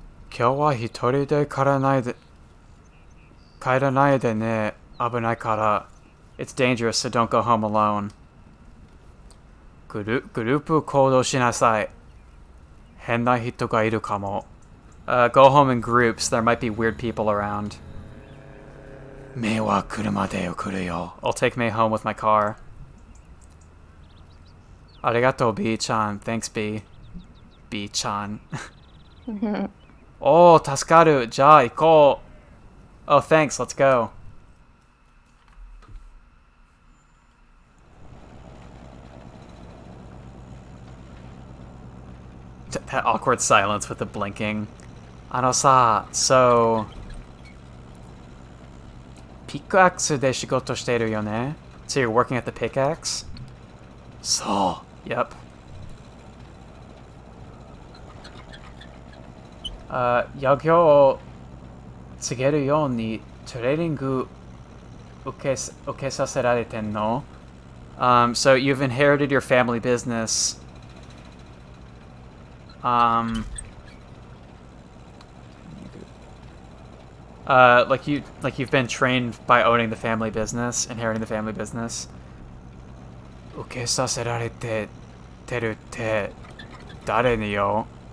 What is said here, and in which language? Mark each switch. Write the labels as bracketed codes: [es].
[ja] 今日は一人で帰らないでね. 危ないから. [en] It's dangerous, so don't go home alone. [ja] グループ行動しなさい. 変な人がいるかも. [en] Go home in groups. There might be weird people around. [ja] メイは車で送るよ. [en] I'll take May home with my car. [ja] ありがとう, B-chan. [en] Thanks, B. B-chan. [ja] おー、助かる. じゃあ行こう. [en] Oh, thanks. Let's go. That awkward silence with the blinking. [ja] あのさ, so... ピックアクスで仕事してるよね? [en] So you're working at the pickaxe? [ja] そう.Yep. 業を告げるようにトレーニング受けさせられてんの? [en] So you've inherited your family business. Like you've been trained by owning the family business, inheriting the family business. [ja] 受けさせられてるって誰によ?